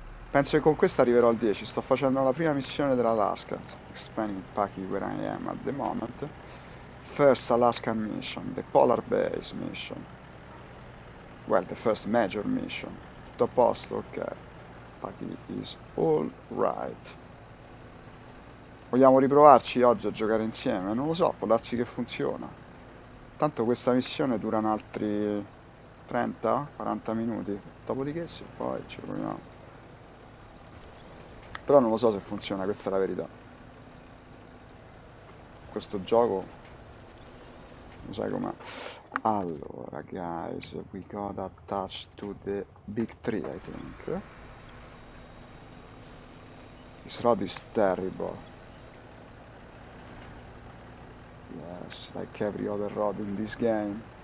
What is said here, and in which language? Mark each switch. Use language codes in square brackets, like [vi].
[it] Penso che con questa arriverò al 10. Sto facendo la prima missione dell'Alaska. [en] Explaining Paki where I am at the moment. First Alaskan mission, the Polar Base mission. Well, the first major mission. [it] Tutto a posto, ok. [en] Paki is all right. [it] Vogliamo riprovarci oggi a giocare insieme? Non lo so, può darsi che funziona. Tanto questa missione dura altri 30-40 minuti. Dopodiché sì, poi ci proviamo. Però non lo so se funziona, questa è la verità. Questo gioco lo sai com'è. [en] Allora, guys, we got attached to the big tree, I think. This road is terrible. Yes, like every other road in this game.